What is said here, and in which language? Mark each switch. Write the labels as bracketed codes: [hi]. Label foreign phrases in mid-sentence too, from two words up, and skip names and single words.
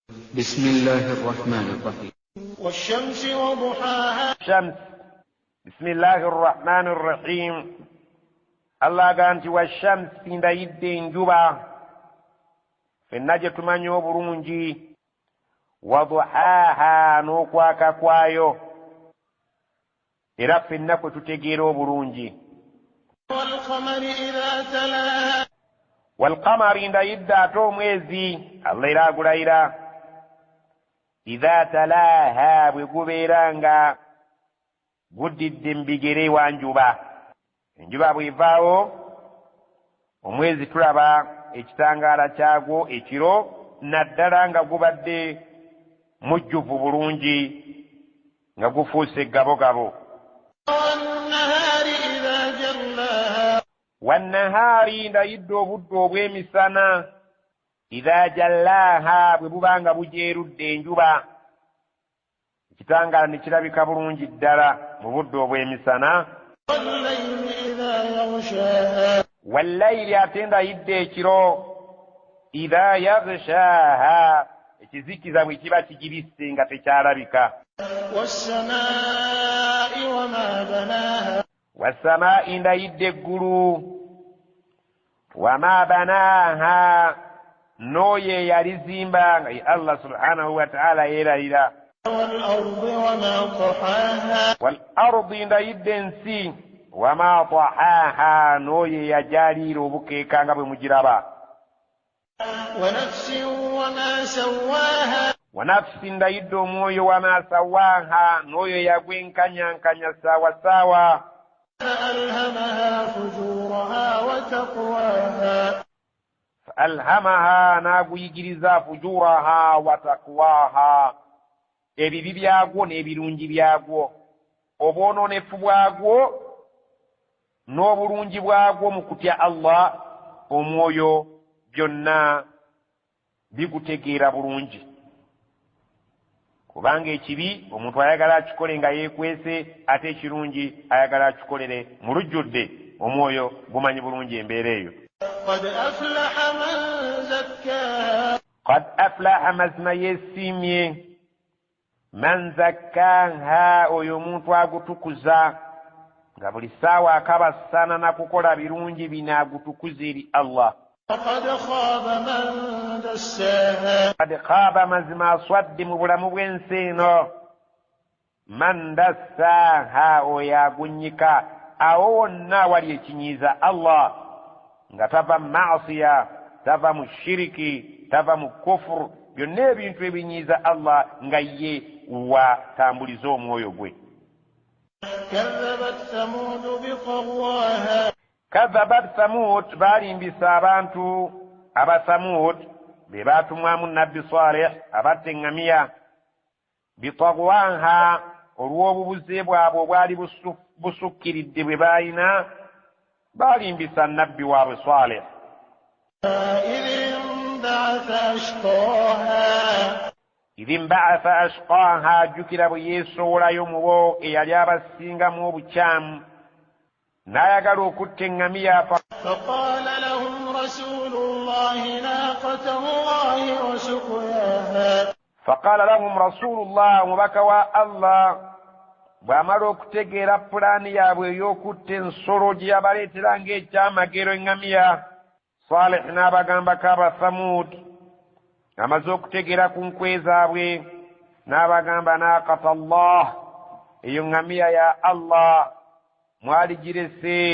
[ar] بسم الله الرحمن الرحيم والشمس وضحاها الشمس بسم الله الرحمن الرحيم الله قال والشمس [lg] ndayidde enjuba fenna gye tumanyi obulungi waduhaha n'okwaka kwayo era fenna kwe tutegeera obulungi [ar] والقمر إذا تلاها [lg] walqamari ndayidde ate omwezi allah era agulayira [ar] إذا تلاها [lg] bwe gubeera nga guddidde mu bigere wa njuba enjuba bw'evaawo omwezi tulaba ekitangaala kyagwo ekiro naddala nga gubadde mujjuvu bulungi nga gufuuse gabogabo [ar] والنهار إذا جلاها [lg] wannahaari ndayidde obudde obw'emisana [ar] إذا جلاها [lg] bwe buba nga bujeerudde enjuba ekitangaala ne kirabika bulungi ddala mu budde obw'emisana [ar] والليل إذا يغشاها [lg] wallayiri ate ndayidde ekiro [ar] إذا يغشاها [lg] ekizikiza bwe kiba kigibisse nga tekyalabika [ar] والسماء وما بناها [lg] wasamaa'i ndayidde eggulu [ar] وما بناها [lg] n'oyo eyalizimba nga ye allah [ar] سبحانه وتعالى [lg] yeerayira [ar] والأرض وما طحاها والأرض [lg] ndayidde ensi [ar] وما طحاها [lg] n'oyo eyajaliira obukeeka nga bwe mugiraba [ar] ونفس وما سواها ونفس [lg] ndayidde omwoyo [ar] وما سواها [lg] n'oyo eyagwenkanyankanya saawasaawa [ar] فألهمها فجورها وتقواها [lg] alhamaha n'aguyigiriza [ar] فجورها وتقواها [lg] ebibi byagwo n'ebirungi byagwo obwononefu bwagwo n'obulungi bwagwo mu kutya allah omwoyo byonna bigutegeera bulungi kubanga ekibi omuntu ayagala akikole nga yeekwese ate ekirungi ayagala akikolere mu lujjudde omwoyo gumanyi bulungi embeera eyo [ar] قد أفلح من زكاها قد أفلح [lg] mazima yeesiimye [ar] من زكاها [lg] oyo omuntu agutukuza nga buli ssaawa akabasana na kukola birungi bino agutukuza eri allah [ar] وقد خاب من دساها قد خاب [lg] mazima aswadde mu bulamu bw'ensi eno [ar] من دساها [lg] oyo agunnyika awo wonna wali ekinyiiza allah nga tava mu maasiya tava mu shiriki tava mu kufuru byonna ebintu ebinyiiza allah nga ye watambuliza omwoyo gwe [ar] كذبت ثمود بطغواها كذبت ثمود [lg] baalimbisa abantu aba thamud be baatumwamu nabbi saleh abatta eŋŋamiya bitagwaha olw'obubuze bwabwe obwali busukkiridde bwe baalina baalimbisa nabbi waabwe saleh [ar] إذ انبعث أشقاها إذ انبعث أشقاها [lg] ajjukira bwe yeesoolayo mu bo eyali abasingamu obukyamu n'ayagala okutta eŋŋamiya [ar] فقال لهم رسول الله ناقة الله وسقياها فقال لهم رسول الله [lg] omubaka wa allah bw'amala okutegeera pulaani yaabwe ey'okutta ensolo gye yabaleetera ng'ekyamagero eŋŋamiya saleh n'abagambako aba thamud amaze okutegeera ku nkwe zaabwe n'abagamba [ar] ناقة الله [lg] eyo ŋŋamiya ya allah mwali girese